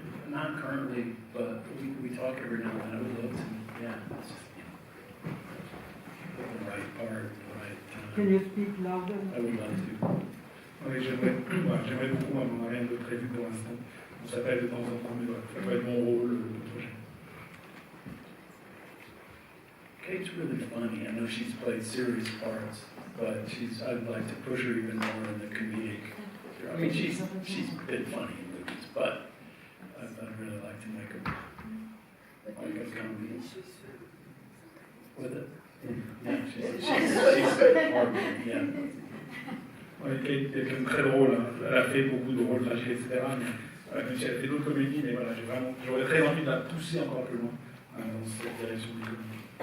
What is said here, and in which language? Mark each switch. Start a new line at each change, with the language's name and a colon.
English: Not currently, but we talk every now and then. I would love to. Yeah, it's just the right part, the right time. Can you speak louder? I would love to.
French: Oui, j'aimerais beaucoup, on n'a rien de prévu pour l'instant. On s'appelle de temps en temps, mais voilà, ça va être mon rôle le prochain.
English: Kate's really funny. I know she's played serious parts, but I'd like to push her even more in the comedic. I mean, she's been funny in movies, but I'd really like to make her like a comedy with it. Yeah, she's hard, yeah.
French: Oui, Kate est quelqu'un de très drôle, hein. Elle a fait beaucoup de rôles tragiques, etc. Mais même si elle a fait d'autres comédies, mais voilà, j'aurais très envie de la pousser encore plus loin dans cette direction des comédies.